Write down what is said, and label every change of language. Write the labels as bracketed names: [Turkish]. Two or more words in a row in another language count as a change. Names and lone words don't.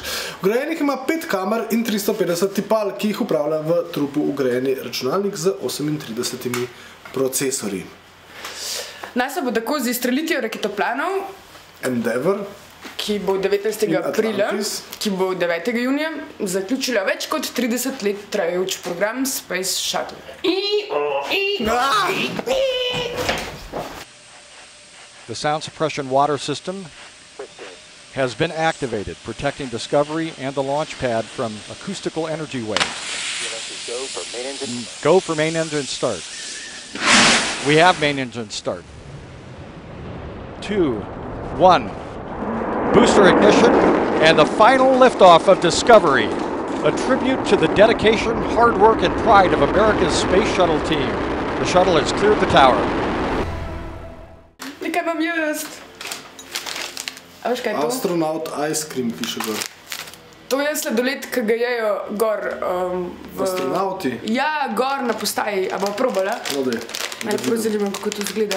[Slovenian] Vgrajenih ima 5 kamer in 350 tipal, ki jih upravlja v trupu ugrajeni računalnik z 38 procesorji. NASA bo tako z izstrelitvijo raketoplanov Endeavour, ki bo 19. aprila, ki bo 9. junija, zaključila več kot 30 let trajajoč program Space Shuttle. [English] The sound suppression water system has been activated, protecting Discovery and the launch pad from acoustical energy waves. Go for main engine start. We have main engine start. 2, 1. Booster ignition and the final liftoff of Discovery. A tribute to the dedication, hard work and pride of America's space shuttle team. The shuttle has cleared the tower. [Slovenian] Nekaj vam jaz. A veš kaj je to? Astronaut Ice Cream piše gor. To je sladoled, ki ga jejo gor Astronauti? Ja, gor na postaji. A bo probala? No dej. Ajde, prozirimo, kako to izgleda.